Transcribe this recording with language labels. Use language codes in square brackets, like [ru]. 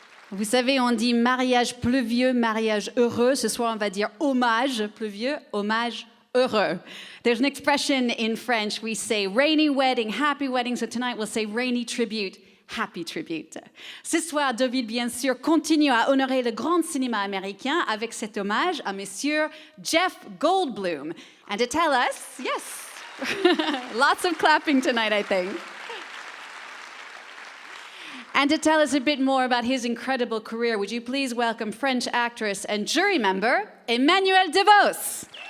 [fr] Vous savez, on dit mariage pluvieux, mariage heureux. Ce soir, on va dire hommage pluvieux, hommage heureux. [en] There's an expression in French, we say rainy wedding, happy wedding. So tonight we'll say rainy tribute, happy tribute. [fr] Ce soir, Deauville, bien sûr, continue à honorer le grand cinéma américain avec cet hommage à Monsieur Jeff Goldblum. [en] And to tell us, yes, lots of clapping tonight, I think. And to tell us a bit more about his incredible career, would you please welcome French actress and jury member, Emmanuelle DeVos.